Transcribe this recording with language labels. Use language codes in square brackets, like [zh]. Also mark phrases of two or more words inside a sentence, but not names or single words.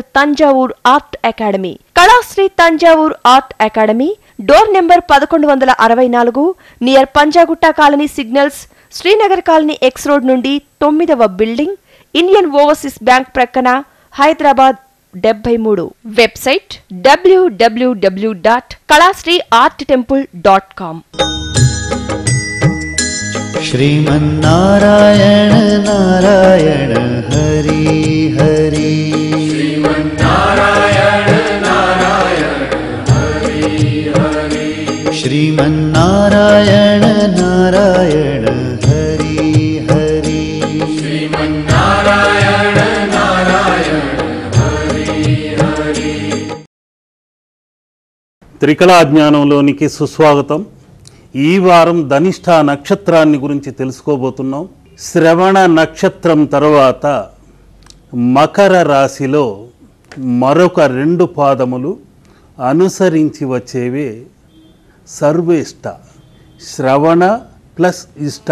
[te] తంజావూర్ ఆర్ట్ అకాడమీ, కళాశ్రీ తంజావూర్ ఆర్ట్ అకాడమీ, [en] door number 1164, near [te] పంజాగుట్ట కాలనీ సిగ్నల్స్, శ్రీనగర్ కాలనీ [en] X road [te] నుండి 9వ బిల్డింగ్, ఇండియన్ ఓవర్సీస్ బ్యాంక్ ప్రక్కన, హైదరాబాద్ 73. వెబ్సైట్ www.kalasriarttemple.com। [sa] श्रीमन्नारायण नारायण हरि हरि श्रीमन्नारायण नारायण हरि हरि श्रीमन्नारायण नारायण हरि हरि श्रीमन्नारायण नारायण हरि हरि। [te] త్రికళా జ్ఞానంలోనికి సుస్వాగతం। ఈ వారం ధనిష్ఠ నక్షత్రాన్ని గురించి తెలుసుకోబోతున్నాం। శ్రవణ నక్షత్రం తర్వాత మకర రాశిలో మరొక 2 పాదములు అనుసరించి వచ్చేవే సర్వేష్ట, శ్రవణ ప్లస్ ఇష్ట।